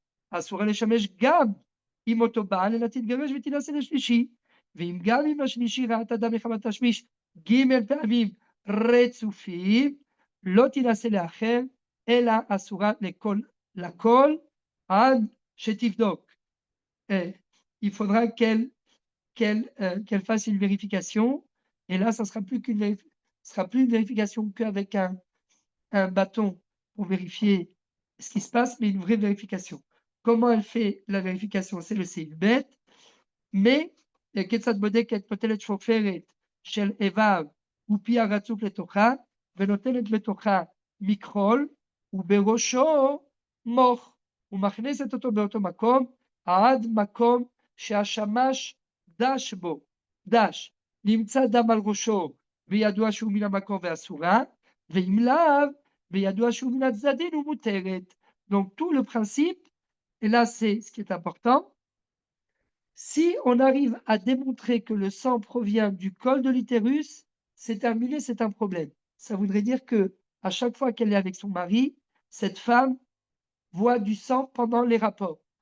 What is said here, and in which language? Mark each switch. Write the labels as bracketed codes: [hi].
[he] אסור לשמש גם עם אותו בעל, אלא תתגרש ותינשא לשלישי. ואם גם עם השלישי ראתה דם מחמת תשמיש ג' פעמים רצופים, לא תינשא לאחר, אלא אסורה לכל עד שתבדוק. [fr] Il faudra qu'elle fasse une vérification, et là, ça sera plus une vérification qu'avec un bâton pour vérifier ce qui se passe, mais une vraie vérification. Comment elle fait la vérification? C'est le [he] סעיף ב', mais כיצד בודקת נוטלת שופרת של איבר ופיה רצוף לתוכה, ונותנת בתוכה מכחול, ובראשו מוח, ומכניסת אותו באותו מקום, עד מקום שהשמש דש בו, נמצא דם על ראשו, וידוע שהוא מן המקום ואסורה, ואם לאו, וידוע שהוא מן הצדדים ומותרת. [fr] Donc tout le principe, et là c'est ce qui est important, si on arrive à démontrer que le sang provient du col de l'utérus, c'est terminé, c'est un problème. Ça voudrait dire que à chaque fois qu'elle est avec son mari, cette femme voit du sang pendant les rapports.